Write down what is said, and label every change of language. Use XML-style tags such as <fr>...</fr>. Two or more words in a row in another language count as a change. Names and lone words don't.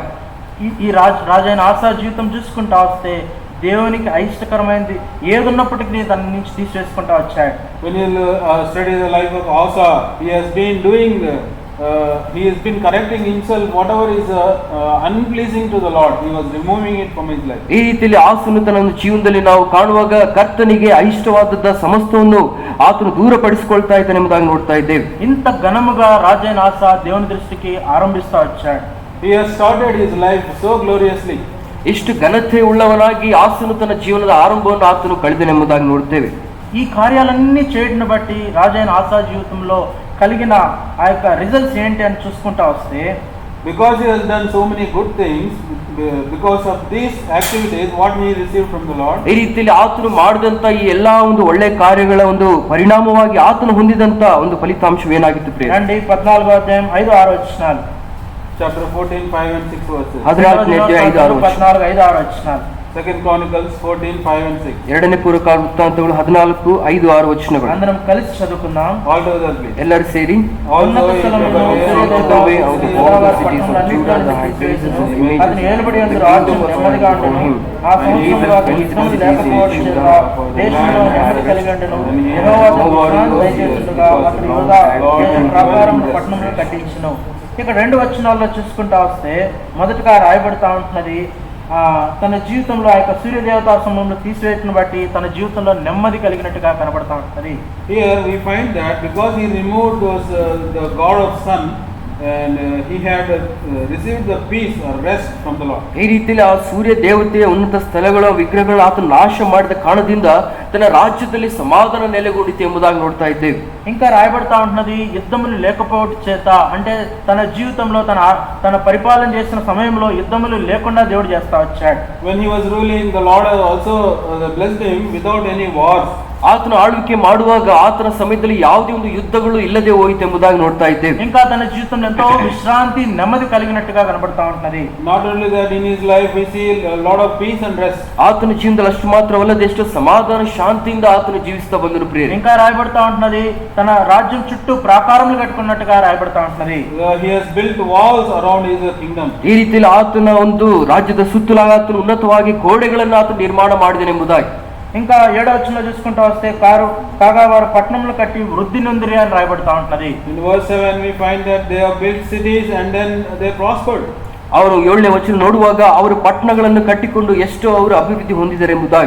<te>ఈ రాజైన ఆసా జీవితం చూసుకుంటా వస్తే దేవునికి అయిష్టకరమైనది ఏదున్నప్పటికీ దాని నుంచి తీసివేసుకుంటా వచ్చాడు.</te> <en>When you study the life of Asa, he has been correcting himself whatever is unpleasing to the Lord. He was removing it from his life.</en> <kn>ಈ ರೀತಿಯಲ್ಲಿ ಆಸನು ತನ್ನ ಒಂದು ಜೀವನದಲ್ಲಿ ನಾವು ಕಾಣುವಾಗ ಕರ್ತನಿಗೆ అయిష్టವಾದದ್ದ ಸಮಸ್ತವನ್ನು ಆತನು ದೂರಪಡಿಸಿಕೊಳ್ತಾ ಇದ್ದಾನೆ ಎಂಬುದಾಗಿ ನೋಡ್ತಾ ಇದ್ದೇವೆ.</kn> <te>ఇంత ఘనముగా రాజైన ఆసా దేవుని దృష్టికి ఆరంభిస్తా వచ్చాడు.</te> <en>He has started his life so gloriously.</en> <kn>ಇಷ್ಟು ಘನತೆ ಉಳ್ಳವನಾಗಿ ಆಸನು ತನ್ನ ಜೀವನದ ಆರಂಭವನ್ನು ಆತನು ಕಳೆದನೆಂಬುದಾಗಿ ನೋಡ್ತೇವೆ.</kn> <te>ఈ కార్యాలన్నీ చేయడం బట్టి రాజైన ఆసా జీవితంలో కలిగిన ఆ యొక్క రిజల్ట్స్ ఏంటి అని చూసుకుంటా వస్తే,</te> <en>because he has done so many good things, because of these activities what he received from the Lord.</en> <kn>ಈ ರೀತಿಯಲ್ಲಿ ಆತನು ಮಾಡಿದಂತ ಈ ಎಲ್ಲಾ ಒಂದು ಒಳ್ಳೆ ಕಾರ್ಯಗಳ ಒಂದು ಪರಿಣಾಮವಾಗಿ ಆತನು ಹೊಂದಿದಂತ ಒಂದು ಫಲಿತಾಂಶವೇನಾಗಿತ್ತು ಪ್ರಿಯ?</kn> <te>రండి 14వ అధ్యాయం 5-6 వచనాలు.</te> <en>Chapter 14, 5 and 6 verses.</en> <kn>14ನೇ ಅಧ್ಯಾಯ 5-6 ವಚನ.</kn> <te>14, 5-6 వచనాలు.</te> <en>Second Chronicles 14, 5 and 6.</en> <kn>ಎರಡನೇ ಪೂರ್ವಕಾಲ ವೃತ್ತಾಂತಗಳು 14, 5, 6 ವಚನಗಳು.</kn> <te>అందరం కలిసి చదువుకుందాం.</te> <en>All together please.</en> <kn>ಎಲ್ಲರೂ ಸೇರಿ</kn> <te>ఉన్నత స్థలములో అతని ఏలుబడి యందు రాజ్యం నెమ్మదిగా ఉండెను. ఆ సంవత్సరంలో అతని ఇష్టములు లేకపోవడం చేత దేశంలో నెమ్మది కలిగి ఉండెను. యెహోవా తనకు విశ్రాంతి దయచేయుచుండగా అతడు యూదా దేశ ప్రాకారమును పట్టణమును కట్టించెను. ఇక్కడ 2 వచనాల్లో చూసుకుంటా వస్తే మొదటగా రాయబడతా ఉంటున్నది, తన జీవితంలో ఆ యొక్క సూర్యదేవతా సమూహంలో తీసివేయటను బట్టి తన జీవితంలో నెమ్మది కలిగినట్టుగా కనబడతా ఉంటుంది.</te> <en>Here we find that because he removed the god of sun, and he had received the peace or rest from the Lord.</en> <kn>ಈ ರೀತಿಯಲ್ಲಿ ಆ ಸೂರ್ಯ ದೇವತೆಯ ಉನ್ನತ ಸ್ಥಳಗಳ ವಿಗ್ರಹಗಳನ್ನು ಆತ ನಾಶ ಮಾಡಿದ ಕಾರಣದಿಂದ ತನ್ನ ರಾಜ್ಯದಲ್ಲಿ</kn> <te>సమాధాన నెలకొండితే</te> <kn>ಎಂಬುದಾಗಿ ನೋಡ್ತಾ ఇದ್ದೇವೆ.</kn> <te>ఇంకా రాయబడతా ఉంటున్నది యుద్ధములు లేకపోవట చేత, అంటే తన జీవితంలో తన పరిపాలన చేసిన సమయంలో యుద్ధములు లేకుండా దేవుడు చేస్తా వచ్చాడు.</te> <en>When he was ruling, the Lord also blessed him without any wars.</en> <kn>ಆತನು ಆಳ್ವಿಕೆ ಮಾಡುವಾಗ ಆತನ ಸಮಯದಲ್ಲಿ ಯಾವುದೇ ಒಂದು ಯುದ್ಧಗಳು ಇಲ್ಲದೆ ಹೋಯಿತು ಎಂಬುದಾಗಿ ನೋಡ್ತಾ ಇದ್ದೇವೆ.</kn> <te>ఇంకా తన జీవితంలో ఎంతో విశ్రాంతి నెమ్మది కలిగినట్టుగా కనబడతా ఉంటున్నది.</te> <en>Not only that, in his life we see a lot of peace and rest.</en> <kn>ಆತನ ಜೀವನದಲ್ಲಿ ಅಷ್ಟು ಮಾತ್ರವಲ್ಲದೆ ಎಷ್ಟು ಸಮಾಧಾನ ಶಾಂತಿಯಿಂದ ಆತನು ಜೀವಿಸ್ತಾ ಬಂದನು ಪ್ರಿಯರೇ.</kn> <te>ఇంకా రాయబడతా ఉంటున్నది తన రాజ్యం చుట్టూ ప్రాకారములు కట్టుకున్నట్టుగా రాయబడతా ఉంటున్నది.</te> <en>He has built walls around his kingdom.</en> <kn>ಈ ರೀತಿಯಲ್ಲಿ ಆತನ ಒಂದು ರಾಜ್ಯದ ಸುತ್ತಲಾಗಿ ಆತನು ಉನ್ನತವಾಗಿ ಗೋಡೆಗಳನ್ನು ಆತನು ನಿರ್ಮಾಣ ಮಾಡಿದನೆಂಬುದಾಗಿ.</kn> <te>ఇంకా 7వ వచనంలో చూసుకుంటూ వస్తే కాగా వారు పట్టణములు కట్టి వృద్ధి నొందిరి అని రాయబడతా ఉంటున్నది.</te> <en>In verse 7 we find that they have built cities and then they prospered.</en> <kn>ಅವರು 7ನೇ ವಚನ ನೋಡುವಾಗ ಅವರು ಪಟ್ಟಣಗಳನ್ನು ಕಟ್ಟಿಕೊಂಡು ಎಷ್ಟೋ ಅವರು ಅಭಿವೃದ್ಧಿ ಹೊಂದಿದ್ದಾರೆ ಎಂಬುದಾಗಿ.</kn>